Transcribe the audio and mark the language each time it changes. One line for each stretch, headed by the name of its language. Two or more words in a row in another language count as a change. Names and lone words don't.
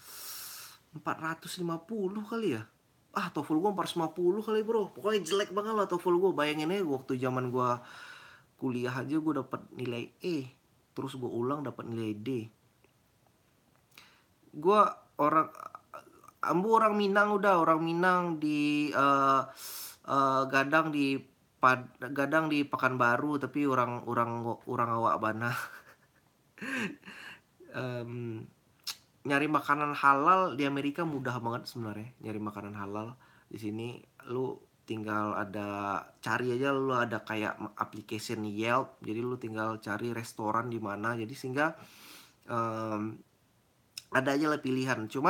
Indonesian: 450 kali ya? Ah, TOEFL gue 450 kali, Bro. Pokoknya jelek banget lah TOEFL gue. Bayangin aja waktu zaman gue kuliah aja gue dapat nilai E. Terus gue ulang dapat nilai D. Gue orang Ambu orang Minang, udah orang Minang di Gadang di Gadang di Pekanbaru, tapi orang orang
Minangkabau: orang awak bana.
Indonesian: Em, Nyari makanan halal di Amerika mudah banget sebenarnya. Nyari makanan halal di sini lu tinggal cari aja, lu ada kayak application Yelp, jadi lu tinggal cari restoran di mana, jadi sehingga em, ada aja lah pilihan.